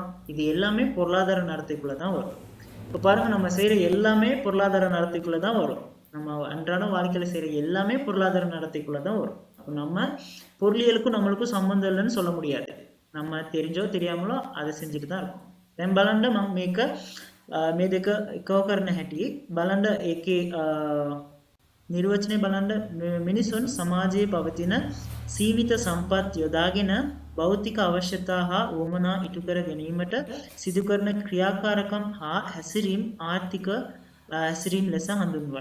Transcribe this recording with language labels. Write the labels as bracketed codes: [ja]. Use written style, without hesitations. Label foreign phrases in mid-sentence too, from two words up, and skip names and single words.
[ta] இது எல்லாமே பொருளாதார நடத்தைக்குள்ளே தான் வரும். இப்போ பாருங்கள், நம்ம செய்கிற எல்லாமே பொருளாதார நடத்தைக்குள்ளே தான் வரும். நம்ம அன்றாட வாழ்க்கையில் செய்கிற எல்லாமே பொருளாதார நடத்தைக்குள்ளே தான் வரும். அப்போ நம்ம பொருளியலுக்கும் நம்மளுக்கும் சம்மந்தம் இல்லைன்னு சொல்ல முடியாது. நம்ம தெரிஞ்சோ தெரியாமலோ அதை செஞ்சுட்டு தான் இருக்கும். [si] දැන් බලන්න මම මේක මේ දෙක එකව කරන හැටි බලන්න ඒකේ නිර්වචනය බලන්න මිනිසුන් සමාජයේ පවතින සීමිත සම්පත් යොදාගෙන භෞතික අවශ්‍යතා හා උවමනා ඉටු කර ගැනීමට සිදු කරන ක්‍රියාකාරකම් හා හැසිරීම් ආර්ථික හැසිරීම් ලෙස හඳුන්වයි.